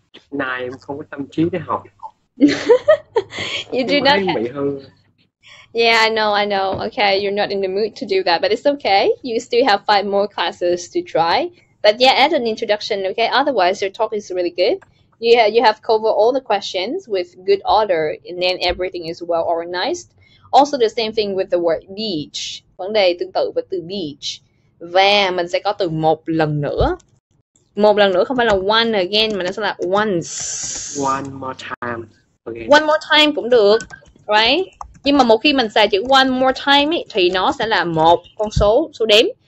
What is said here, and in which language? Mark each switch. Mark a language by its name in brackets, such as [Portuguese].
[Vietnamese] Nay em không có tâm trí để học. [English] You do not have. [Vietnamese] Bị hư. [English] Yeah, I know. Okay, you're not in the mood to do that, but it's okay. You still have 5 more classes to try. But yeah, add an introduction, okay? Otherwise, your talk is really good. You have covered all the questions with good order, and then everything is well organized. Also, the same thing with the word beach. [Vietnamese] Vấn đề tương tự với từ beach. Và mình sẽ có từ một lần nữa. Một lần nữa không phải là one again, mà nó sẽ là once. [English] One more time. Okay. One more time [Vietnamese] cũng được, [English] right? [Vietnamese] Nhưng mà một khi mình xài chữ one more time ấy, thì nó sẽ là một con số đếm.